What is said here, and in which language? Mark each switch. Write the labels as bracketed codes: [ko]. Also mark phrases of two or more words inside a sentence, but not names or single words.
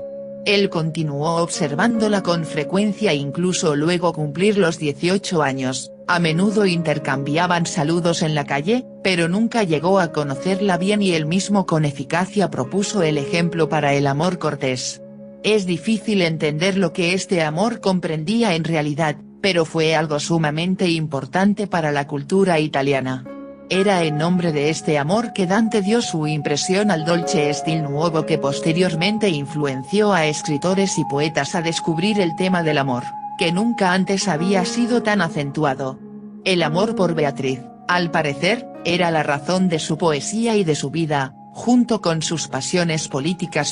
[es] Él continuó observándola con frecuencia incluso luego cumplir los 18 años, a menudo intercambiaban saludos en la calle, pero nunca llegó a conocerla bien y él mismo con eficacia propuso el ejemplo para el amor cortés. Es difícil entender lo que este amor comprendía en realidad, pero fue algo sumamente importante para la cultura italiana. Era en nombre de este amor que Dante dio su impresión al [it] dolce stil nuovo [es] que posteriormente influenció a escritores y poetas a descubrir el tema del amor, que nunca antes había sido tan acentuado. El amor por Beatriz, al parecer, era la razón de su poesía y de su vida, junto con sus pasiones políticas.